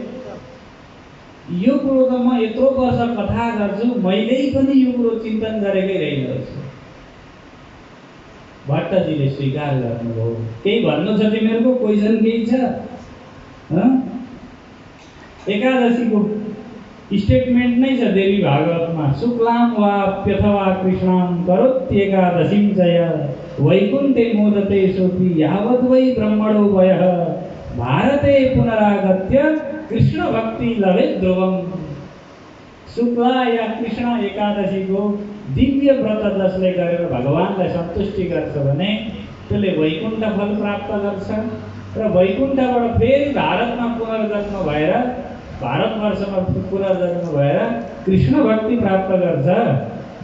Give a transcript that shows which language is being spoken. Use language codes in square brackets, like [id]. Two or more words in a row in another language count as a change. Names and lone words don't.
[ne] यो कुरो त म यत्रो वर्ष कथा गर्छु, मैले पनि यो कुरो चिन्तन गरेकै रहेनछु। भट्टजीले स्वीकार गर्नुभयो। केही भन्नु छ तिमीहरूको? क्वेसन केही छ? एकादशीको स्टेटमेन्ट नै छ देवी भागवतमा, [sa] शुक्लाम वा प्यथवा कृष्णाम करोत्येकादशीं चय वैकुण्ठे मोदते सोऽपि यावद् वै ब्रह्मणो वयः भारते पुनरागत्य कृष्ण भक्ति लभे ध्रुवम। [ne] शुक्ला या कृष्ण एकादशीको दिव्य व्रत जसले गरेर भगवानलाई सन्तुष्टि गर्छ भने त्यसले वैकुण्ठ फल प्राप्त गर्छ र वैकुण्ठबाट फेरि भारतमा पुनर्जन्म भएर, भारतवर्षमा पुनर्जन्म भएर कृष्ण भक्ति प्राप्त गर्छ।